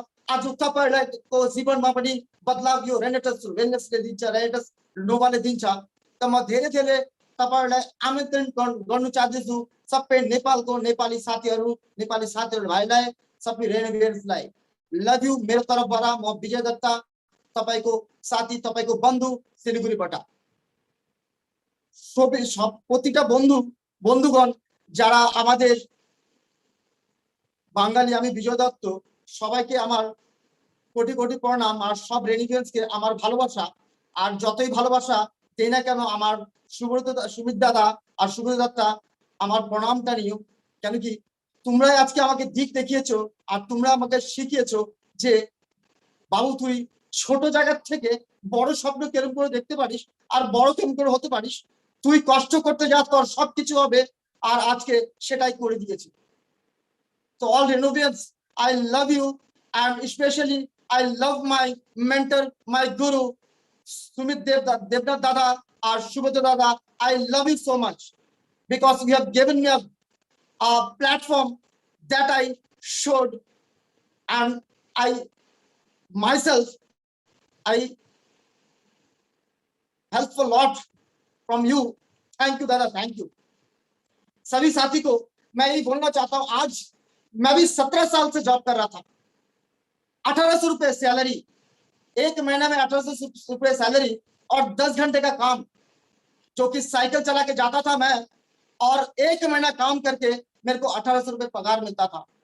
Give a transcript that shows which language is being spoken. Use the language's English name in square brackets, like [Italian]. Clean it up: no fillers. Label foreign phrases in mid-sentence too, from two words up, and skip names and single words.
[Nepali] आज तपाईहरुको जीवनमा पनि बदलाव यो रेनेटस वेलनेसले दिन्छ, रेनेटस नोभाले दिन्छ। त म धेरै धेरै तपाईहरुलाई आमन्त्रण गर्नु चाहन्छु। सबै नेपालको नेपाली साथीहरु भाइलाई, सबै रेनेटसलाई [English] love you [Nepali] मेरो तर्फबाट। म विजय दत्ता, तपाईको साथी, तपाईको बन्धु सिलिगुडीबाट। [Bangla] সব প্রতিটা বন্ধুগণ যারা আমাদের বাঙালি, আমি বিজয় দত্ত, সবাইকে আমার কোটি কোটি প্রণাম। আর সব রেনিগেন্সকে আমার ভালোবাসা। আর যতই ভালোবাসা দেই না কেন, আমার সুমিত দাদা আর সুব্রত দত্তা আমার প্রণামটা নিও। কেন কি তোমরাই আজকে আমাকে দিক দেখিয়েছো আর তোমরা আমাকে শিখিয়েছো যে বাবু তুই ছোট জায়গা থেকে বড় স্বপ্ন কেরম করে দেখতে পারিস আর বড় কেরম করে হতে পারিস। তুই কষ্ট করতে যা, তোর সবকিছু হবে। আর আজকে সেটাই করে দিয়েছি। [English] So all Renovians, I love you, and especially I love my mentor, my guru, Sumit Devnath Dada or Shubhata Dada. I love you so much because you have given me a platform that I showed, and I myself, I help a lot from you. Thank you Dada, thank you। [Hindi] सभी साथी को मैं यही बोलना चाहता हूं, आज मैं भी 17 साल से जॉब कर रहा था। 1800 रुपए सैलरी, एक महीना में 1800 रुपए सैलरी और 10 घंटे का काम, जो कि साइकिल चला के जाता था मैं। और एक महीना काम करके मेरे को 1800 रुपए पगार मिलता था।